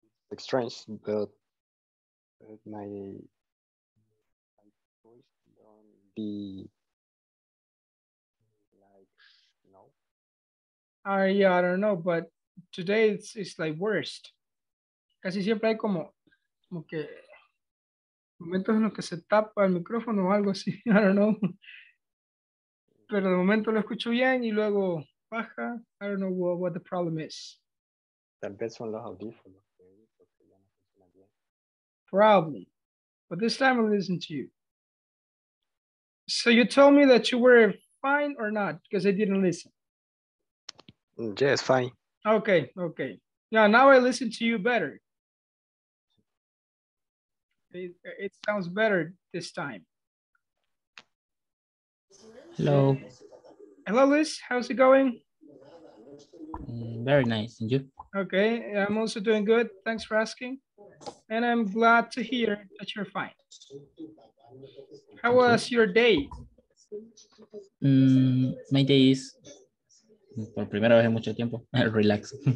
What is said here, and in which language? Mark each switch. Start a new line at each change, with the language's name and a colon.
English: It's strange, but my voice don't be like no. I don't know, but today it's like worst.
Spanish: Casi siempre hay como que momentos en los que se tapa el micrófono o algo así.
English: I don't know.
Spanish: Pero de momento lo escucho bien y luego baja.
English: I don't know what the problem is.
Spanish: Tal vez son los audífonos porque ya no funcionan bien.
English: Probably. But this time I'll listen to you. So you told me that you were fine or not because I didn't listen. Yes, fine. Okay, okay. Yeah, now I listen to you better. It sounds better this time. Hello. Hello, Liz. How's it going? Very nice. And you? Okay, I'm also doing good. Thanks for asking. And I'm glad to hear that you're fine. How Thank you. was your day? My day is,
Spanish: por primera vez en mucho tiempo,
English: relax.